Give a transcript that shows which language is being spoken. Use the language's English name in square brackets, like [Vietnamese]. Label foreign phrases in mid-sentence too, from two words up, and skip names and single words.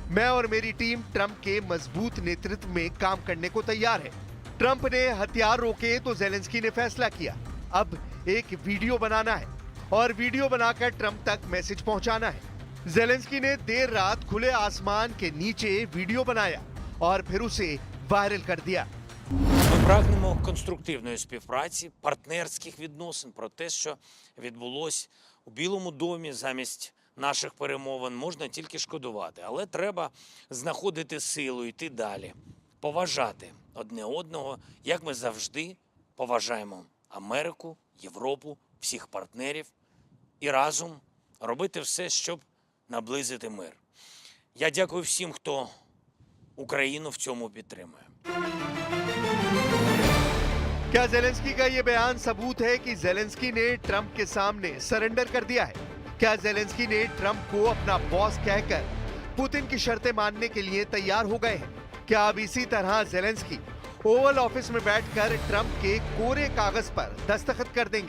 [Hindi] मैं और मेरी टीम ट्रंप के मजबूत नेतृत्व में काम करने को तैयार है। ट्रंप ने हथियार रोके तो ज़ेलेंस्की ने फैसला किया, अब एक वीडियो बनाना है और वीडियो बनाकर ट्रंप तक मैसेज पहुंचाना है। ज़ेलेंस्की ने देर रात खुले आसमान के नीचे वीडियो बनाया और फिर उसे वायरल कर दिया। [Ukrainian] Ми прагнемо конструктивної співпраці, партнерських відносин про те, що відбулось у Білому домі замість наших перемовин, можна тільки шкодувати. Але треба знаходити силу, йти далі, поважати одне одного, як ми завжди поважаємо Америку, Європу, всіх партнерів і разом робити все, щоб наблизити мир. Я дякую всім, хто Україну в цьому підтримує. [Hindi] क्या ज़ेलेंस्की का ये बयान सबूत है कि ज़ेलेंस्की ने ट्रंप के सामने सरेंडर कर दिया है? क्या ज़ेलेंस्की ने ट्रंप को अपना बॉस कहकर पुतिन की शर्तें मानने के लिए तैयार हो गए हैं? क्या अब इसी तरह ज़ेलेंस्की ओवल ऑफिस में बैठकर ट्रंप के कोरे कागज पर दस्तखत कर देंगे?